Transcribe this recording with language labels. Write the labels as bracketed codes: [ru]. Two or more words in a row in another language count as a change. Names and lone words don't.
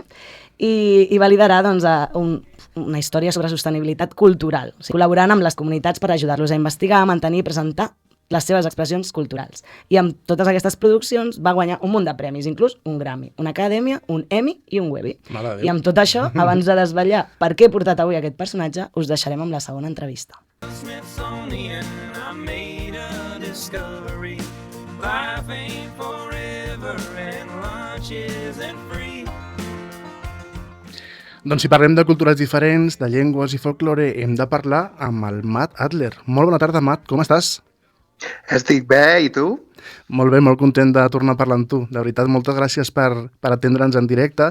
[ca] I va liderar doncs, una història sobre sostenibilitat cultural, o sigui, col·laborant amb les comunitats per ajudar-los a investigar, mantenir i presentar les seves expressions culturals. I amb totes aquestes produccions va guanyar un munt de premis, inclús un Grammy, una Acadèmia, un Emmy i un Webby. I amb tot això, abans de desvetllar per què he portat avui aquest personatge, us deixarem amb la segona entrevista. [en] Smithsonian, I made a discovery. Life ain't forever and lunch isn't free. [ca] Doncs si parlem de cultures diferents, de llengües i folklore, hem de parlar amb el Matt Adler. Molt bona tarda, Matt, com estàs? Estic bé, i tu? Molt bé, molt content de tornar a parlar amb tu. De veritat, moltes gràcies per atendre'ns en directe.